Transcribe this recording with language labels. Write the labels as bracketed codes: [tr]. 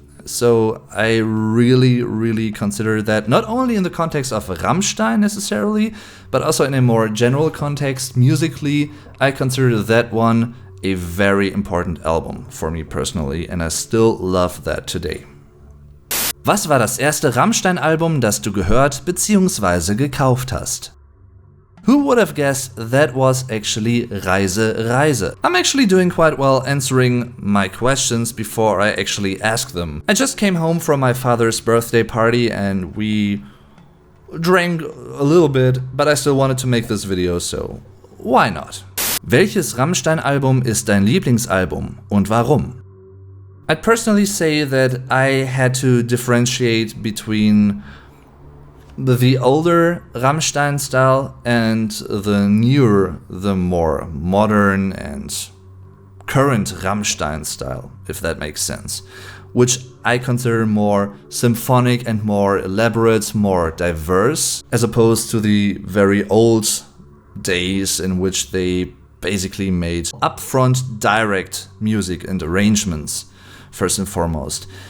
[en] So I really consider that not only in the context of Rammstein necessarily, but also in a more general context, musically, I consider that one a very important album for me personally, and I still love that today. [de] Was war das erste Rammstein-Album, das du gehört bzw. gekauft hast? [en] Who would have guessed that was actually Reise Reise? I'm actually doing quite well answering my questions before I actually ask them. I just came home from my father's birthday party and we drank a little bit, but I still wanted to make this video, so why not? [de] Welches Rammstein-Album ist dein Lieblingsalbum und warum? [en] I'd personally say that I had to differentiate between the older Rammstein style and the newer, the more modern and current Rammstein style, if that makes sense, which I consider more symphonic and more elaborate, more diverse, as opposed to the very old days in which they basically made upfront direct music and arrangements, first and foremost.